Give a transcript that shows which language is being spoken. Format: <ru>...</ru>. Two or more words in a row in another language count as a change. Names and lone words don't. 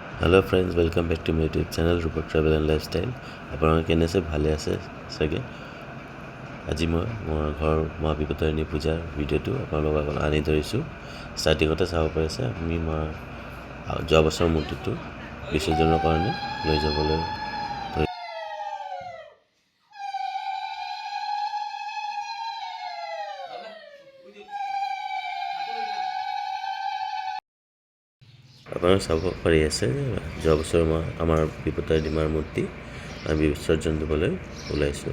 <en>Hello friends, welcome back to my YouTube channel Rupak Travel and Lifestyle.</en> <as>আপোনালোকে কেনে আছে? ভালে আছে চাগে। আজি মই মোৰ ঘৰ মা বিপত্তাৰিণী পূজাৰ ভিডিঅ'টো আপোনালোকৰ আগত আনি ধৰিছোঁ। ষ্টাৰ্টিঙতে চাব পাৰিছে আমি মা যোৱা বছৰৰ মূৰ্তিটো বিসৰ্জনৰ কাৰণে লৈ যাবলৈ আপোনালোকে চাব পাৰি আছে যোৱা বছৰ আমাৰ বিপত্তাৰিণী মাৰ মূৰ্তি আমি বিসৰ্জন দিবলৈ ওলাইছোঁ।</as>